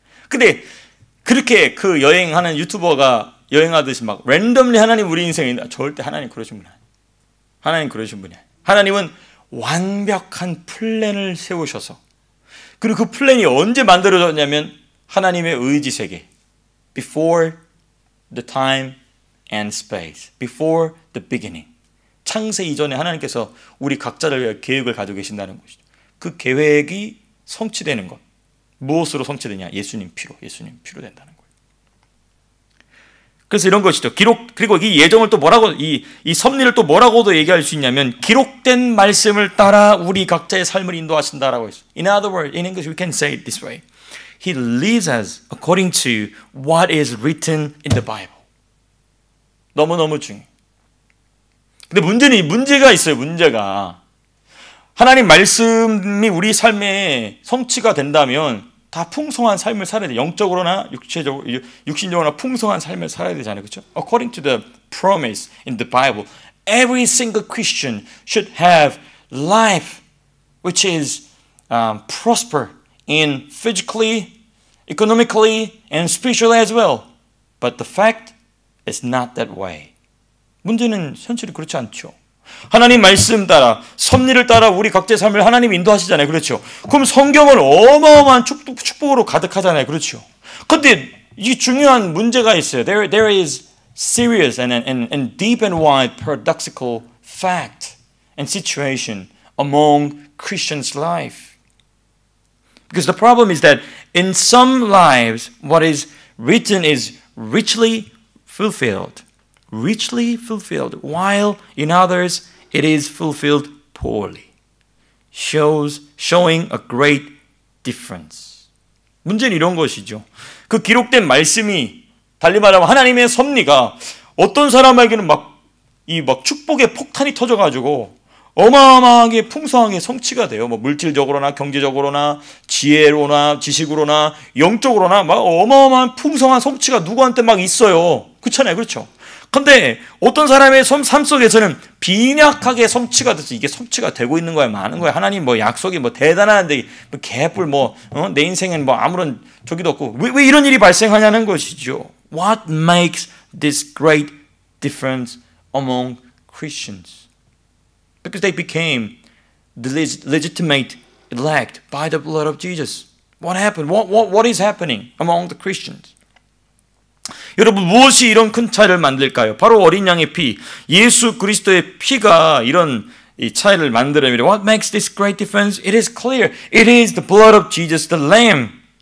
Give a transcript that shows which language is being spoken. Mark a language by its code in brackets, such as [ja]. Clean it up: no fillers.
[ko] 근데 그렇게 그 여행하는 유튜버가 여행하듯이 막 랜덤리 하나님 우리 인생에 절대 하나님 그러신 분 아니에요. 하나님 그러신 분이 아니에요. 하나님은 완벽한 플랜을 세우셔서 그리고 그 플랜이 언제 만들어졌냐면 하나님의 의지 세계. [en] Before the time and space. Before the beginning. [ko] 창세 이전에 하나님께서 우리 각자를 위해 계획을 가지고 계신다는 것이죠. 그 계획이 성취되는 것. 무엇으로 성취되냐? 예수님 피로 된다는 거예요. 그래서 이런 것이죠. 그리고 이 예정을 또 뭐라고, 이 섭리를 또 뭐라고도 얘기할 수 있냐면, 기록된 말씀을 따라 우리 각자의 삶을 인도하신다라고 했어요. [en] In other words, in English we can say it this way. He leads us according to what is written in the Bible. [ko] 너무너무 중요해요. 근데 문제가 있어요, 문제가. 하나님 말씀이 우리 삶에 성취가 된다면 다 풍성한 삶을 살아야 돼. 영적으로나 육신적으로나 풍성한 삶을 살아야 되잖아요. 그렇죠? [en] According to the promise in the Bible, every single Christian should have life which is prosper in physically, economically, and spiritually as well. But the fact is not that way. [ko] 문제는 현실이 그렇지 않죠. 하나님 말씀 따라, 섭리를 따라 우리 각자의 삶을 하나님 인도하시잖아요. 그렇죠. 그럼 성경은 어마어마한 축복으로 가득하잖아요. 그렇죠. 그런데 이 중요한 문제가 있어요. [en] There is serious and deep and wide paradoxical fact and situation among Christians' life. Because the problem is that in some lives, what is written is richly fulfilled, while in others it is fulfilled poorly, showing a great difference. [ko] 문제는 이런 것이죠. 그 기록된 말씀이 달리 말하면 하나님의 섭리가 어떤 사람에게는 막 축복의 폭탄이 터져가지고 어마어마하게 풍성하게 성취가 돼요. 뭐 물질적으로나 경제적으로나 지혜로나 지식으로나 영적으로나 막 어마어마한 풍성한 성취가 누구한테 막 있어요. 그렇잖아요. 그렇죠. 근데 어떤 사람의 삶 속에서는 빈약하게 성취가 돼서 이게 성취가 되고 있는 거야, 많은 거야. 하나님 뭐 약속이 뭐 대단한데 뭐 개뿔 내 인생엔 뭐 아무런 저기도 없고 왜 이런 일이 발생하냐는 것이죠. [en] What makes this great difference among Christians? Because they became the legitimate elect by the blood of Jesus. What happened? What is happening among the Christians? [ko] 여러분, 무엇이 이런 큰 차이를 만들까요? 바로 어린 양의 피, 예수 그리스도의 피가 이런 이 차이를 만들어냅니다. [en] What makes this great difference? It is clear. It is the blood of Jesus, the Lamb.